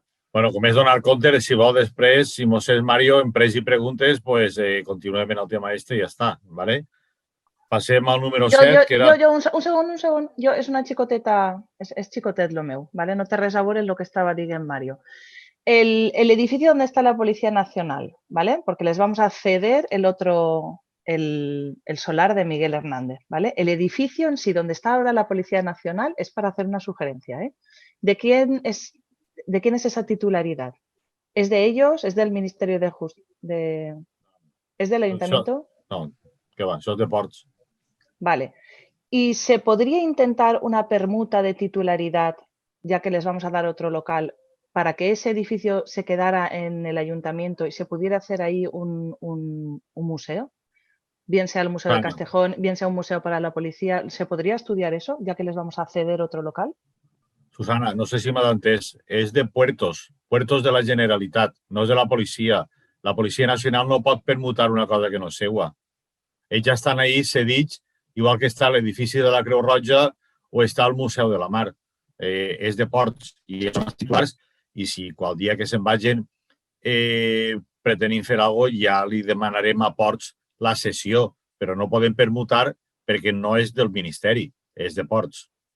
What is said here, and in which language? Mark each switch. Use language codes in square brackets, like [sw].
[ca] Bueno, com és donar compte, si vol després, si mos és Mario, en pres i preguntes, pues continuem en el tema este i ja està, ¿vale? Passem al número 7, que era... Un segon. Jo, és una xicoteta, és xicotet lo meu, ¿vale? No té res a veure amb el que estava dient Mario. [es] El edificio donde está la Policía Nacional, ¿vale? Porque les vamos a ceder el solar de Miguel Hernández, ¿vale? El edificio en sí, donde está ahora la Policía Nacional, es para hacer una sugerencia, ¿eh? ¿De quién es esa titularidad? ¿Es de ellos? ¿Es del Ministerio de Justicia? ¿Es del Ayuntamiento? [ca] No, que va, això és de Ports. [es] Vale. ¿Y se podría intentar una permuta de titularidad, ya que les vamos a dar otro local, para que ese edificio se quedara en el ayuntamiento y se pudiera hacer ahí un museo? Bien sea el Museo de Castejón, bien sea un museo para la policía. ¿Se podría estudiar eso, ya que les vamos a ceder otro local? [ca] Susana, no sé si m'ha d'entès, és de Puertos de la Generalitat, no és de la policia. La Policia Nacional no pot permutar una cosa que no és seua. Ells ja estan ahí cedits, igual que està l'edifici de la Creu Roja o està el Museu de la Mar. És de Ports i són els titulars, i si qual dia que se'n vagin pretenim fer alguna cosa, ja li demanarem a Ports la cessió, però no podem permutar perquè no és del Ministeri, és de Ports.